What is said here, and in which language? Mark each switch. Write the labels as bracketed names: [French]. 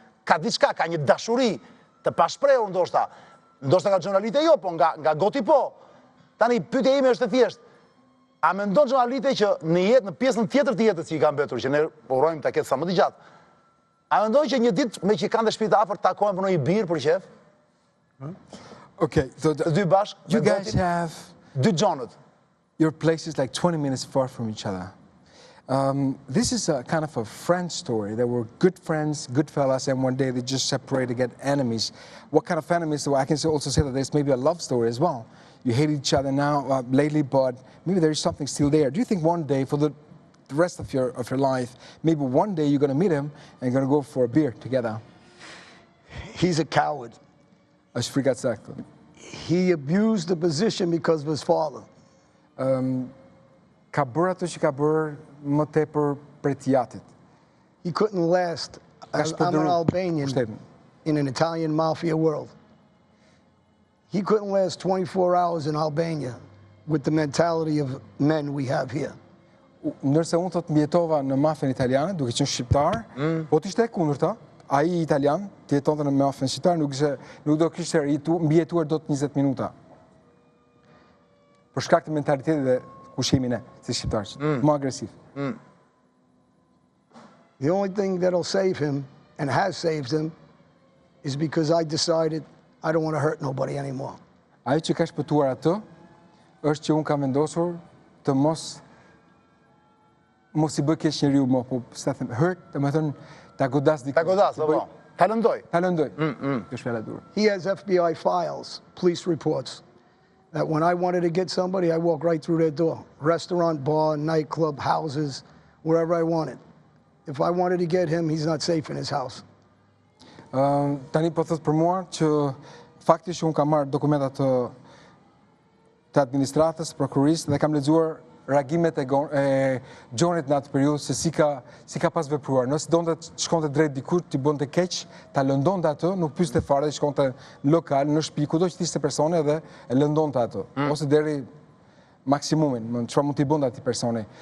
[Albanian] Ka diçka, ka një dashuri të pashprehur ndoshta. Ndoshta nga Gjonalite jo, po nga Gotti po. Tani pyetja ime është e thjeshtë. A mendon Gjonalite që në jetë, në pjesën tjetër të jetës që i ka mbetur, që ne urojmë ta ketë sa më të gjatë, a mendon që një ditë me që kanë dhe shtëpitë afër takohen për një birë për qef? [English] Okay, so [Albanian] Të dy bashkë? [English] you guys have [Albanian] Dy Gjonët. [English] your places like 20 minutes far from each other. This is a kind of a friend story. They were good friends, good fellas, and one day they just separated to get enemies. What kind of enemies? So I can also say that there's maybe a love story as well. You hate each other now lately, but maybe there is something still there. Do you think one day, for the rest of your life, maybe one day you're going to meet him and you're going to go for a beer together? He's a coward. [Albanian] Është frikat saktë. [English] He abused the position because of his father. [Albanian] Ka bërë ato që ka bërë më tepër prej jatit. [English] He couldn't last. I'm an Albanian in an Italian mafia world. He couldn't last 24 hours in Albania with the mentality of men we have here. [Albanian] Ndërse unë thot mjetova në mafian italiane, duke qenë shqiptar, po t'ishte e kundërta, ai italian, të jetonte në mafian shqiptar, nuk do kishte mbijetuar dot 20 minuta. Për shkak të mentalitetit dhe kushemi ne, si shqiptarë, më agresiv. [English] The only thing that'll save him, and has saved him, is because I decided I don't want to hurt nobody anymore. [Albanian] Ajo që ka shpëtuar atë, është që unë kam vendosur të mos i bëj keq njeriu më, po sa them, hurt, domethënë ta godas dikun. Ta godas, po. Ta lëndoj. Ta lëndoj. Kjo është fjala e dur. [English] He has FBI files, police reports, that when I wanted to get somebody, I walk right through their door. Restaurant, bar, nightclub, houses, wherever I wanted. If I wanted to get him, he's not safe in his house. [Albanian] Tani po thot për mua që fakti që unë kam marrë dokumentat të administratës, prokurisë dhe kam lexuar reagimet e Gjonit në atë periudhë se si ka pas vepruar. Nëse donte të shkonte drejt dikujt, t'i bënte keq, ta lëndonte atë, nuk pyeste fare, shkonte në lokal, në shtëpi, kudo që ishte personi dhe e lëndonte atë, ose deri maksimumin, çfarë mund t'i bënte atij personi.